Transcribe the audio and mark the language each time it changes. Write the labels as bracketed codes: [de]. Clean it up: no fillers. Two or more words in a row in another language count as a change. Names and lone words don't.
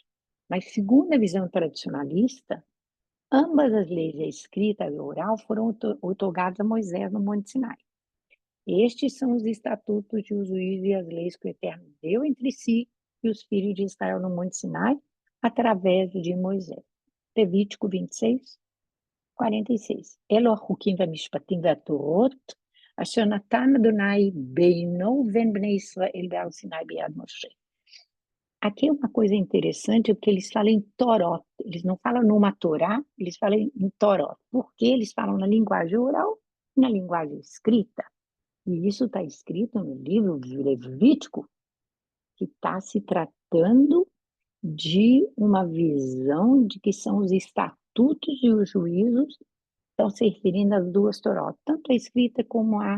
[pt] Mas, segundo a visão tradicionalista, ambas as leis, a escrita e a oral, foram outorgadas a Moisés no Monte Sinai. Estes são os estatutos e os juízos e as leis que o Eterno deu entre si e os filhos de Israel no Monte Sinai, através de Moisés. Levítico 26, 46. [he] Elo החוקים והמשפטים והתורות, אשר נתן אדוני בינו ובין בני ישראל בהר סיני ביד משה. [pt] Aqui é uma coisa interessante, porque eles falam em Torot, eles não falam numa Torá, eles falam em Torot, porque eles falam na linguagem oral e na linguagem escrita. E isso está escrito no livro Levítico, que está se tratando de uma visão de que são os estatutos e os juízos estão se referindo às duas Torot, tanto a escrita como a...